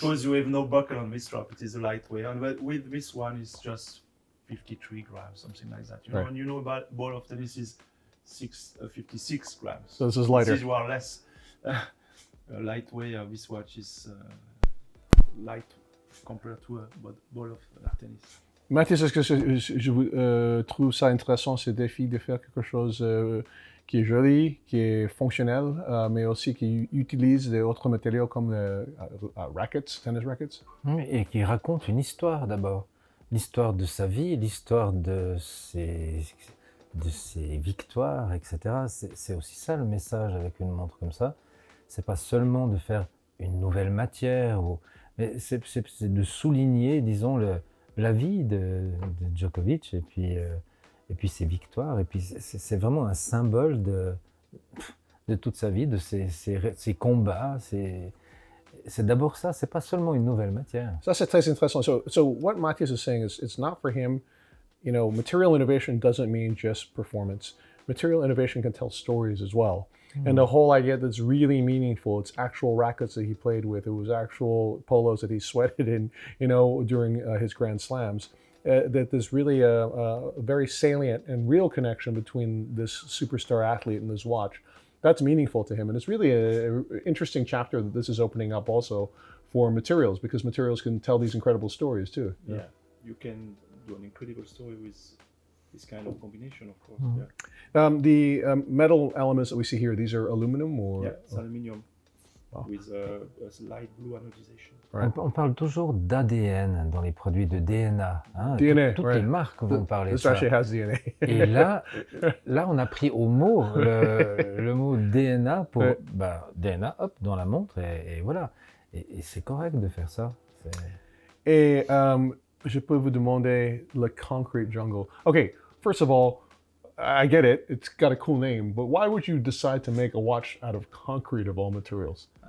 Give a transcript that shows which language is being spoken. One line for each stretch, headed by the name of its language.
English: Because you have no buckle on this strap. It is a lightweight, and with this one it's just 53 grams, something like that. Right. And about ball of tennis is 56 grams. So this is lighter. This is more or less lightweight. This watch is light compared to a ball of tennis.
French: Mathias, est-ce que je trouve ça intéressant, ce défi de faire quelque chose qui est joli, qui est fonctionnel, mais aussi qui utilise d'autres matériaux comme
English: rackets, tennis rackets?
French: Oui, et qui raconte une histoire d'abord. L'histoire de sa vie, l'histoire de ses victoires, etc. C'est aussi ça le message avec une montre comme ça. C'est pas seulement de faire une nouvelle matière, mais c'est de souligner, disons, la vie de Djokovic et puis ses victoires. Et puis c'est vraiment un symbole de toute sa vie, de ses combats. C'est d'abord ça, c'est pas seulement une nouvelle matière. Ça, c'est très intéressant.
English: So what Mathias is saying is it's not for him, material innovation doesn't mean just performance. Material innovation can tell stories as well. And the whole idea that's really meaningful, it's actual rackets that he played with, it was actual polos that he sweated in, during his Grand Slams. That there's really a very salient and real connection between this superstar athlete and this watch. That's meaningful to him. And it's really an interesting chapter that this is opening up also for materials, because materials can tell these incredible stories too. Yeah, you can do an incredible story with this kind of combination, of course. Mm-hmm. Yeah. The metal elements that we see here, these are aluminum or? Yeah, it's aluminium with a light blue anodization. Right.
French: On parle toujours d'ADN dans les produits de DNA. Hein.
English: DNA,
French: toutes
English: right.
French: les marques vont parler de
English: This
French: ça.
English: actually has DNA.
French: Et là, on a pris au mot le mot DNA pour DNA, hop, dans la montre et voilà. Et c'est correct de faire ça. Et je peux vous demander le
English: concrete jungle. Okay, first of all, I get it. It's got a cool name, but why would you decide to make a watch out of concrete of all materials?